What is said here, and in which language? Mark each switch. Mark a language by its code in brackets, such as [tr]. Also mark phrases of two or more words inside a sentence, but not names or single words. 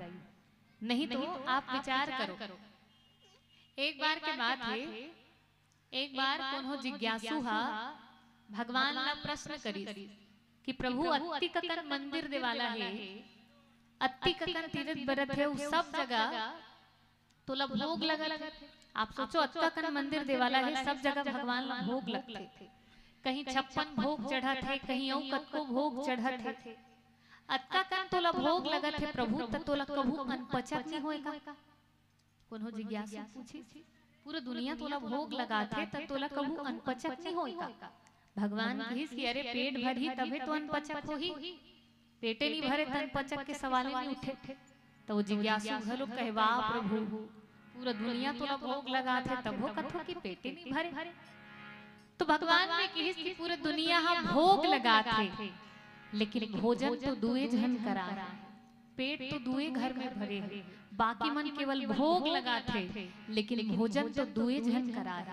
[hne] नहीं तो आप विचार करो, एक बार के बात है, एक बार कोनो जिज्ञासु हा भगवान ला प्रश्न करी कि प्रभु अत्ति ककन मंदिर देवाला है, अत्ति ककन तीर्थ बरत है, उस सब जगह तोला भोग लगल है। आप सोचो अत्ता कन मंदिर देवाला है, सब जगह भगवान ला भोग लगते, कहीं 56 भोग चढ़त है, कहीं और कतको भोग चढ़त है। अत्ता कन तोला भोग लगत है प्रभु, त तोला कभू अनपचक नहीं होएगा? कोनो जिज्ञासु पूछी, पूरा दुनिया तोला भोग लगाथे त तोला कभू अनपचक नहीं होएगा? भगवान कहिस कि अरे पेट भरही तबे तो अनपचक होही, पेटे नहीं भरे त अनपचक के सवाल नहीं उठे। तो वो जिज्ञासु घलो कहे वाह प्रभु, पूरा दुनिया तोला भोग लगाथे तबो कथो कि पेटे नहीं भरे। तो भगवान ने कहिस कि पूरा दुनिया हा भोग लगाथे, लेकिन भोजन तो दुए जन करा, पेट तो दुए घर में भरे है, बाकी मन केवल भोग लगाथे, लेकिन भोजन तो दुए जन करा है।